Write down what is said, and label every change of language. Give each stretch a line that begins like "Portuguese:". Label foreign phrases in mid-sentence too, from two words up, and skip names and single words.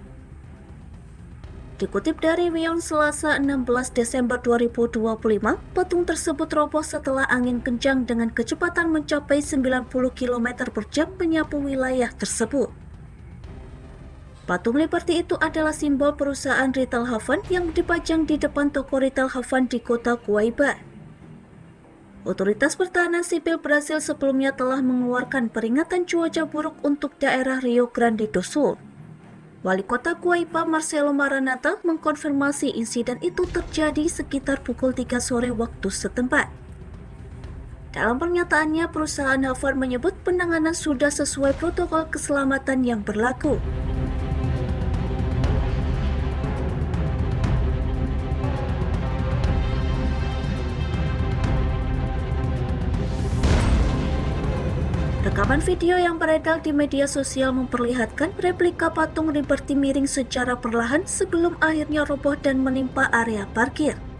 Indonesian: Dikutip dari Wion Selasa 16 Desember 2025, patung tersebut roboh setelah angin kencang dengan kecepatan mencapai 90 km per jam menyapu wilayah tersebut. Patung Liberty itu adalah simbol perusahaan retail Havana yang dipajang di depan toko retail Havana di kota Guaíba. Otoritas Pertahanan Sipil Brasil sebelumnya telah mengeluarkan peringatan cuaca buruk untuk daerah Rio Grande do Sul. Wali kota Guaíba Marcelo Maranata mengkonfirmasi insiden itu terjadi sekitar pukul 3 sore waktu setempat. Dalam pernyataannya, perusahaan Havana menyebut penanganan sudah sesuai protokol keselamatan yang berlaku. Rekaman video yang beredar di media sosial memperlihatkan replika patung Liberty miring secara perlahan sebelum akhirnya roboh dan menimpa area parkir.